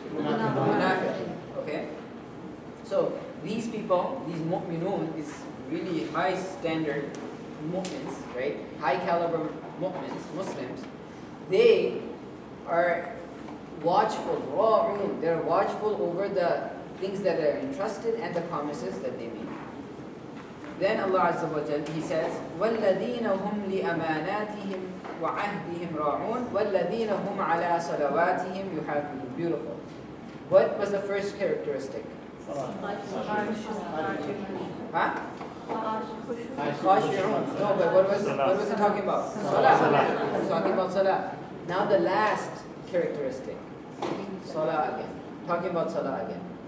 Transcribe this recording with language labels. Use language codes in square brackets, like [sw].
[en] Munafiq. Okay? So, these people, these mu'minun, these really high standard mu'mins, right? High caliber mu'mins, Muslims, they are watchful, ra'un. They're watchful over the things that are entrusted and the promises that they make. Then Allah Azza wa Jal, He says, [ar] وَالَّذِينَ هُمْ لِأَمَانَاتِهِمْ وَعَهْدِهِمْ رَاعُونَ وَالَّذِينَ هُمْ عَلَى صَلَوَاتِهِمْ يُحَافِظُونَ. [en] Beautiful. What was the first characteristic? Huh? Khashi'un. No, but what was it talking about? Salah. It's talking about salah. Now the last characteristic. Salah again. Talking about salah again.